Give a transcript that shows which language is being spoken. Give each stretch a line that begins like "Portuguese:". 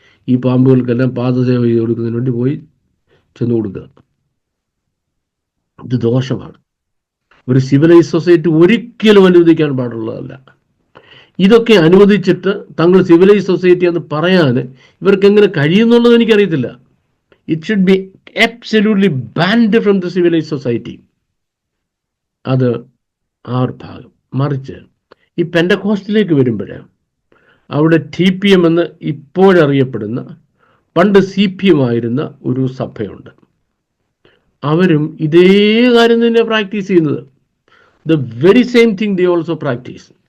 Malayalam: ഈ പാമ്പുകൾക്കെല്ലാം പാദസേവ ചെയ്ത് കൊടുക്കുന്നതിന് വേണ്ടി പോയി ചെന്ന് കൊടുക്കുക. ഇത് ദോഷമാണ്. ഒരു സിവിലൈസ് സൊസൈറ്റി ഒരിക്കലും അനുവദിക്കാൻ പാടുള്ളതല്ല. ഇതൊക്കെ അനുവദിച്ചിട്ട് തങ്ങൾ സിവിലൈസ് സൊസൈറ്റി എന്ന് പറയാൻ ഇവർക്ക് എങ്ങനെ കഴിയുന്നുള്ളത് എനിക്കറിയത്തില്ല.
English: It should be absolutely banned from the civilized society.
Malayalam: അത് ആ ഒരു ഭാഗം. മറിച്ച് ഈ പെൻഡക്കോസ്റ്റിലേക്ക് വരുമ്പോൾ അവിടെ TPM എന്ന് ഇപ്പോഴറിയപ്പെടുന്ന, പണ്ട് CPM ആയിരുന്ന ഒരു സഭയുണ്ട്. അവരും ഇതേ കാര്യം തന്നെ പ്രാക്ടീസ് ചെയ്യുന്നത്.
English: The very same thing they also practice.